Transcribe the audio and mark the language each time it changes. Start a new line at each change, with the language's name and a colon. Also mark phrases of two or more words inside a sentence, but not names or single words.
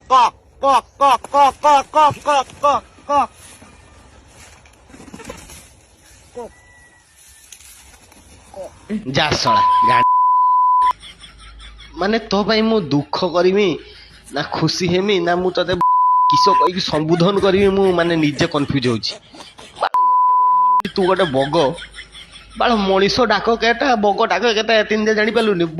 Odia: কক কক কক কক কক কক কক কক কক যা শଳା ମାନେ ତୋ ପାଇଁ ମୁଁ ଦୁଃଖ କରିମି ନା ଖୁସି ହେମି ନା ମୁଁ ତତେ କିସ କହିକି ସମ୍ବୋଧନ କରିବି ମୁଁ ମାନେ ନିଜେ କନଫ୍ୟୁଜ ହଉଛି। ତୁ ଗୋଟେ ବଗ ବାଳ ମଣିଷ ଡାକ କେଟା ବଗ ଡାକ କେଟା ତିନିଟା ଜାଣିପାରିଲୁନି।